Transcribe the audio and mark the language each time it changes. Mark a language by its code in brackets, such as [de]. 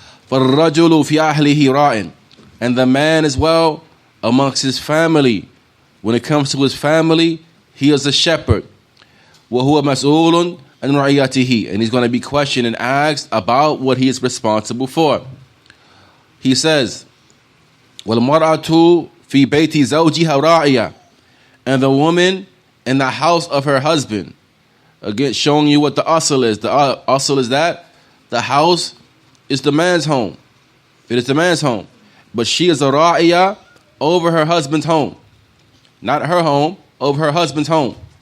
[ar] فَالرَّجُلُ فِي أَهْلِهِ رَاعٍ. [en] And the man as well amongst his family. When it comes to his family, he is a shepherd. [ar] وَهُوَ مَسْئُولٌ عَنْ رَعِيَّتِهِ. [en] And he's going to be questioned and asked about what he is responsible for. He says, [ar] وَالْمَرْأَةُ فِي بَيْتِ زَوْجِهَا رَاعِيَةٌ. [en] And the woman in the house of her husband. Again, showing you what the asl is. The asl is that the house is the man's home. It is the man's home. But she is a ra'iyah over her husband's home. Not her home, over her husband's home.